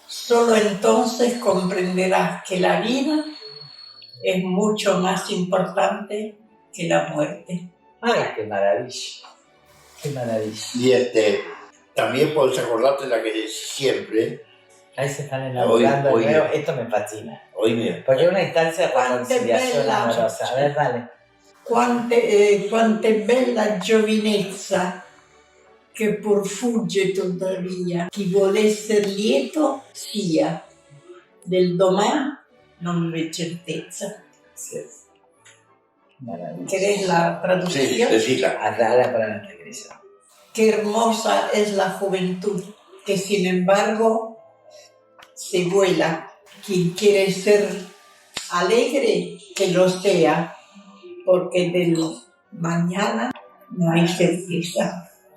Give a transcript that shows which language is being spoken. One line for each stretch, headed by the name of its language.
Spanish: Solo entonces comprenderás que la vida es mucho más importante que la muerte. ¡Ay, qué maravilla! ¡Qué maravilla! Y también podés acordarte de la que decís siempre. Ahí se están enamorando Hoy- de nuevo. Esto me fascina. Oíme, Porque es una instancia de
Italian: Quante
Spanish: reconciliación bella. amorosa. A ver, dale.
Italian: Quante bella giovinezza che pur fugge tuttavia, chi vuol esser lieto sia, del domani non v'è certezza.
Spanish: Sí. Maravilla. ¿Querés la sí, traducción? decila. Hazla para la regresión. Qué hermosa es la juventud, que sin embargo se vuela. Quien quiere ser alegre, que lo sea, porque del mañana no hay certeza.